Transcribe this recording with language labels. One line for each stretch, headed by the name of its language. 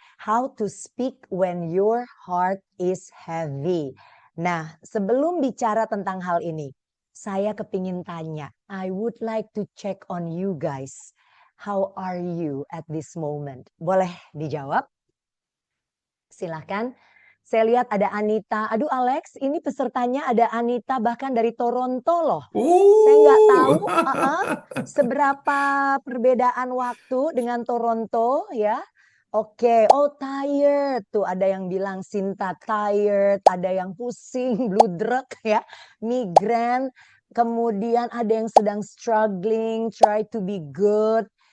English: How to speak when your heart is heavy.
Indonesian: Nah, sebelum bicara tentang hal ini, saya kepingin tanya.
English: I would like to check on you guys. How are you at this moment?
Indonesian: Boleh dijawab? Silahkan. Saya lihat ada Anita. Aduh Alex, ini pesertanya ada Anita bahkan dari Toronto loh. Saya nggak tahu seberapa perbedaan waktu dengan Toronto ya. Oke, oh tired. Tuh ada yang bilang Sinta tired, ada yang pusing, bludruk ya, migran. Kemudian ada yang sedang struggling,
English: try to be good.